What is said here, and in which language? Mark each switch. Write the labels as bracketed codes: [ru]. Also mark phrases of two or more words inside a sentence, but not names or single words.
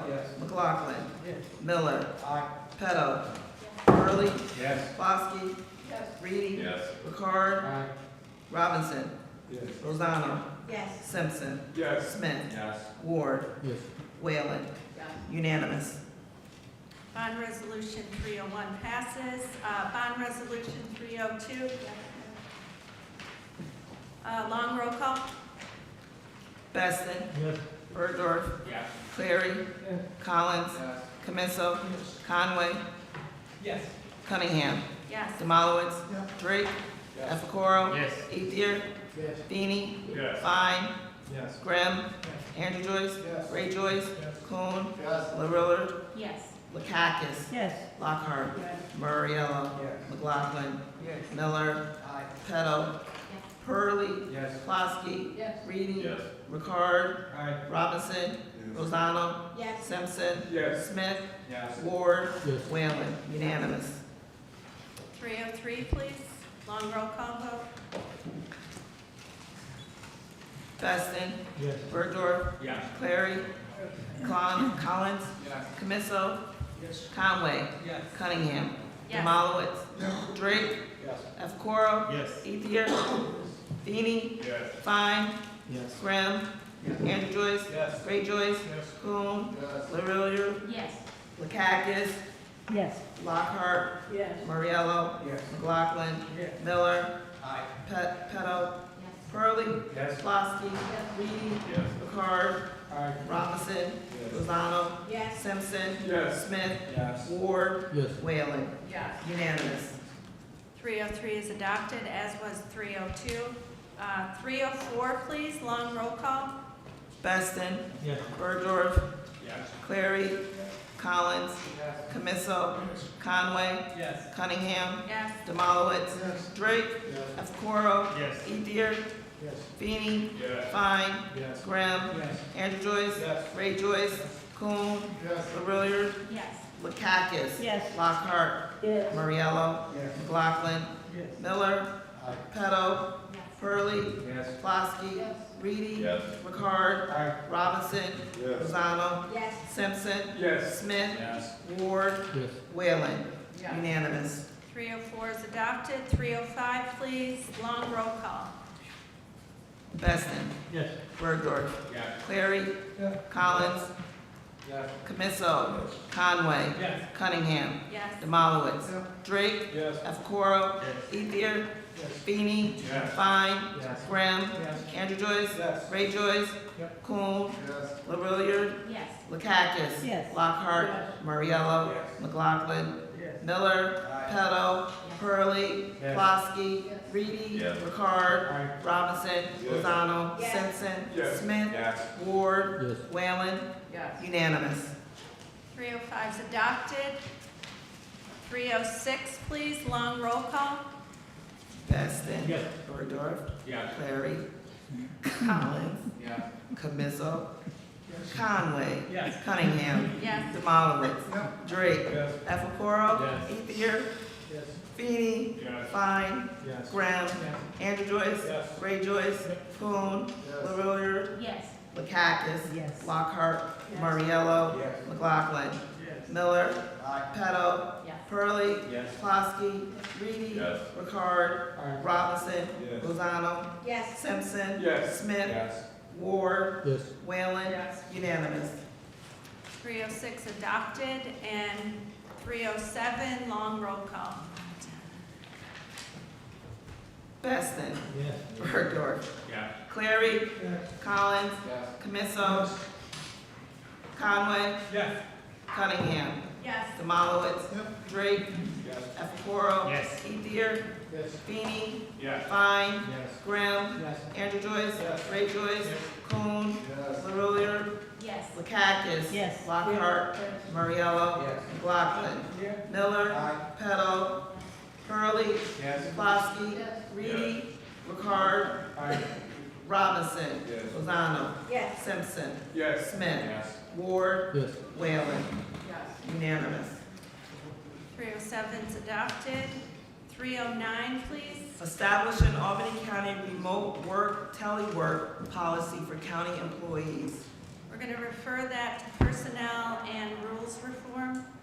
[en] Yes. McLaughlin. Yes. Miller. Aye. Peto. Hurley. Yes. Flosky. Yes. Reedy. Yes. Ricard. Aye. Robinson. Yes. Rosano. Yes. Simpson. Yes. Smith. Yes. Ward. Yes. Whalen. Yes. Unanimous. Bond Resolution 301 passes. Bond Resolution 302. Long roll call. Beston. Yes. Burdorf. Yes. Clary. Yes. Collins. Yes. Camiso. Conway. Yes. Cunningham. Yes. Demolowitz. Drake. Yes. Efacoro. Yes. Ethier. Yes. Feeney. Yes. Fine. Yes. Grimm. Andrew Joyce. Yes. Ray Joyce. Yes. Kuhn. Yes. LaRillard. Yes. Lakakis. Yes. Lockhart. Yes. Murriello. Yes. McLaughlin. Yes. Miller. Aye. Peto. Hurley. Yes. Flosky. Yes. Reedy. Yes. Ricard. Aye. Robinson. Rosano. Yes. Simpson. Yes. Smith. Yes. Ward. Yes. Whalen. Unanimous. 303, please. Long roll call vote. Beston. Yes. Bergdorf. Yes. Clary. Collins. Yes. Camiso. Yes. Conway. Yes. Cunningham. Yes. Demolowitz. Drake. Yes. F. Yes. Ethier. Feeney. Yes. Fine. Yes. Graham. Andrew Joyce. Yes. Ray Joyce. Yes. Coon. Yes. LaRillier. Yes. Lakakis. Yes. Lockhart. Yes. Moriello. Yes. McLaughlin. Yes. Miller. Aye. Peto. Pearlie. Yes. Flosky. Reedy. Yes. Ricard. Aye. Robinson. Yes. Lozano. Yes. Simpson. Yes. Smith. Yes. Ward. Yes. Whalen. Yes. Unanimous. 303 is adopted, as was 302. 304, please, long roll call. Beston. Yes. Bergdorf. Yes. Clary. Collins. Yes. Camiso. Conway. Yes. Cunningham. Yes. Demolowitz. Yes. Drake. Yes. F. Yes. Ethier. Yes. Feeney. Yes. Fine. Yes. Graham. Yes. Andrew Joyce. Yes. Ray Joyce. Coon. Yes. LaRillier. Yes. Lakakis. Yes. Lockhart. Yes. Moriello. Yes. McLaughlin. Yes. Miller. Aye. Peto. Yes. Pearlie. Yes. Flosky. Yes. Reedy. Yes. Ricard. Aye. Robinson. Yes. Lozano. Yes. Simpson. Yes. Smith. Yes. Ward. Yes. Whalen. Yes. Unanimous. 304 is adopted. 305, please, long roll call. Beston. Yes. Bergdorf. Yes. Clary. Yes. Collins. Yes. Camiso. Conway. Yes. Cunningham. Yes. Demolowitz. Yes. Drake. Yes. F. Yes. Ethier. Yes. Feeney. Yes. Fine. Yes. Graham. Yes. Andrew Joyce. Yes. Ray Joyce. Yep. Coon. Yes. LaRillier. Yes. Lakakis. Yes. Lockhart. Yes. Moriello. Yes. McLaughlin. Yes. Miller. Aye. Peto. Pearlie. Yes. Flosky. Yes. Reedy. Yes. Ricard. Aye. Robinson. Yes. Lozano. Yes. Simpson. Yes. Smith. Yes. Ward. Yes. Whalen. Yes. Unanimous. 305 is adopted. 306, please, long roll call. Beston. Yes. Bergdorf. Yes. Clary. Collins. Yes. Camiso. Conway. Yes. Cunningham. Yes. Demolowitz. Drake. Yes. Epicoro. Yes. Ethier. Yes. Feeney. Yes. Fine. Yes. Graham. Yes. Andrew Joyce. Yes. Ray Joyce. Coon. Yes. LaRillier. Yes. Lakakis. Yes. Lockhart. Yes. Moriello. Yes. McLaughlin. Yes. Miller. Aye. Peto. Yes. Pearlie. Yes. Flosky. Reedy. Yes. Ricard. Aye. Robinson. Yes. Lozano. Yes. Simpson. Yes. Smith. Yes. Ward. Yes. Whalen. Yes. Unanimous. 306 adopted, and 307, long roll call. Beston. Yes. Bergdorf. Yes. Clary. Yes. Collins. Yes. Camiso. Conway. Yes. Cunningham. Yes. Demolowitz. Drake. Yes. Epicoro. Yes. Ethier. Yes. Feeney. Yes. Fine. Yes. Graham. Yes. Andrew Joyce. Yes. Ray Joyce. Yes. Coon. Yes. LaRillier. Yes. Lakakis. Yes. Lockhart. Moriello. Yes. McLaughlin. Yes. Miller. Aye. Peto. Pearlie. Yes. Flosky. Yes. Reedy. Ricard. Aye. Robinson. Yes. Lozano. Yes. Simpson. Yes. Smith. Yes. Ward. Yes. Whalen. Yes. Unanimous. 307 is adopted. 309, please. Establish an Albany County remote work, telework policy for county employees. We're going to refer that to personnel and rules reform.